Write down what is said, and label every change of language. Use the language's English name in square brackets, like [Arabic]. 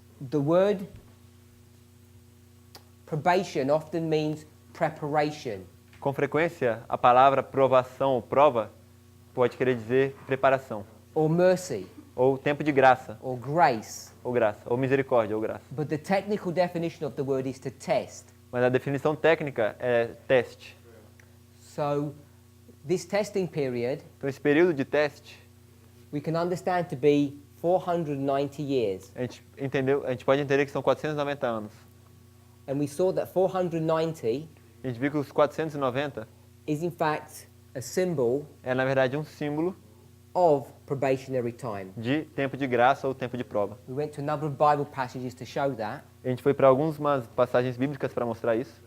[English] the word probation often means preparation. [Portuguese] Com frequência, a palavra provação ou prova pode querer dizer preparação, [English] Or mercy, [Portuguese] ou tempo de graça, [English] or grace. [Portuguese] ou graça, ou misericórdia, ou graça. [English] But the technical definition of the word is to test. [Portuguese] Mas a definição técnica é teste. [English] So, this testing period, [Portuguese] Então, esse período de teste, [English] we can understand to be 490 years. [Portuguese] a gente pode entender que são 490 anos. [English] And we saw that 490 [Portuguese] A gente viu que os 490 [English] is in fact a symbol [Portuguese] é, na verdade, um símbolo [English] of probationary time. [Portuguese] de tempo de graça ou tempo de prova. [English] We went to a number of Bible passages to show that. [Portuguese] A gente foi para algumas passagens bíblicas para mostrar isso.